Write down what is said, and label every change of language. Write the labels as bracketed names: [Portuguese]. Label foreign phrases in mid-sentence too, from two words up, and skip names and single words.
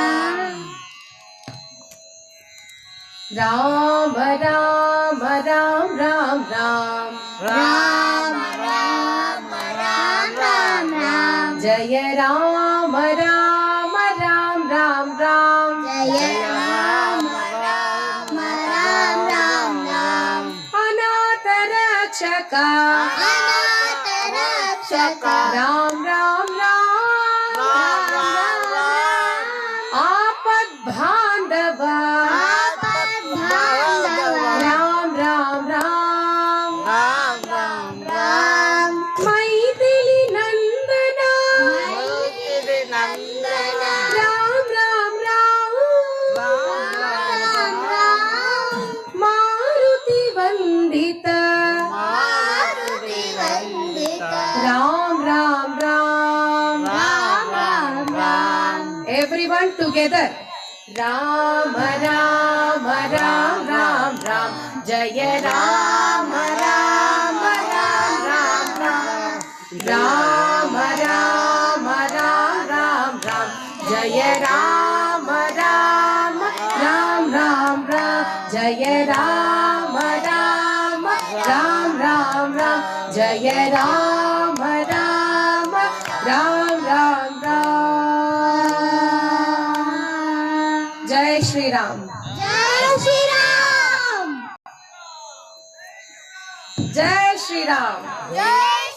[Sanskrit] ರಾಮ ರಾಮ ರಾಮ ರಾಮ ರಾಮ राम राम राम राम ಜಯ ರಾಮ ರಾಮ ರಾಮ ರಾಮ ರಾಮ जय राम राम राम राम राम ಅನಾಥ ರಕ್ಷಕ अनाथ रक्षक ರಾಮ ರಾಮ ರಾಮ ಆಪದ್ ಬಾಂಧವ ರಾಮ ರಾಮ ರಾಮ ಮೈಥಿಲಿ ನಂದನ ರಾಮ ರಾಮ ರಾಮ ಮಾರುತಿ ವಂದಿತ ರಾಮ ರಾಮ ರಾಮ [English] everyone together [Sanskrit] ರಾಮ ರಾಮ ರಾಮ ರಾಮ ರಾಮ ಜಯ ರಾಮ ರಾಮ ರಾಮ ರಾಮ ರಾಮ ರಾಮ ರಾಮ ರಾಮ ರಾಮ ಜಯ ರಾಮ ರಾಮ ರಾಮ ರಾಮ ರಾಮ ಜಯ ರಾಮ ರಾಮ ರಾಮ ರಾಮ ರಾಮ ಜಯ ರಾಮ ರಾಮ ರಾಮ ರಾಮ ರಾಮ जय श्री राम जय श्री राम जय श्री राम जय